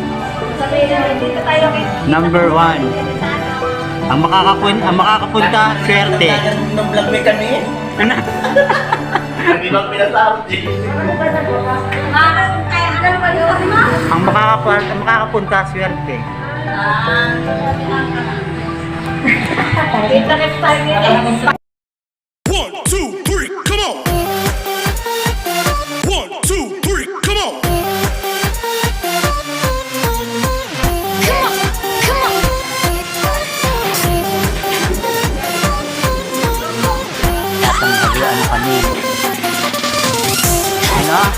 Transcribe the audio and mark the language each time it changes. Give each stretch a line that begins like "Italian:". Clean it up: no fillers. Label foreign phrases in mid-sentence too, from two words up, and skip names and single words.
English: Number 1.
Filipino: Ang makakapunta, swerte. Nung vlog may kami. Ano? Hindi bang pinasabi? Ang makakapunta, swerte.
English: One, two, three, come on! One, two, three, come on!
Filipino: Tanggalan kami. Ano?